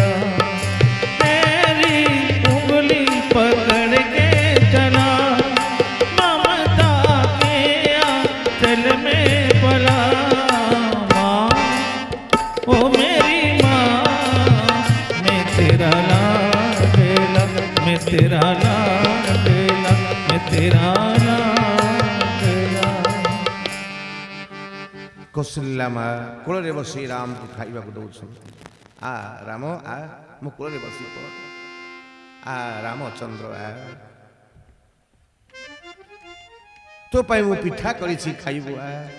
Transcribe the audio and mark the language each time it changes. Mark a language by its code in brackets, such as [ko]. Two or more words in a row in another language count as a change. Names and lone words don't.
[hi] तेरी उंगली पकड़ के चला, ममता के आंचल में पला। माँ ओ मेरी माँ मैं तेरा लाडला, मैं तेरा लाडला, मैं तेरा लाडला। [or] କୌଶଲ୍ୟା ମା କୂଳରେ ବସି ରାମକୁ ଖାଇବାକୁ ଦଉଛନ୍ତି। ଆ ରାମ ଆ ମୁଁ କୂଳରେ ବସି ପଡ଼, ଆ ରାମଚନ୍ଦ୍ର ଆ ତୋ ପାଇଁ ମୁଁ ପିଠା କରିଛି ଖାଇବୁ ଆ।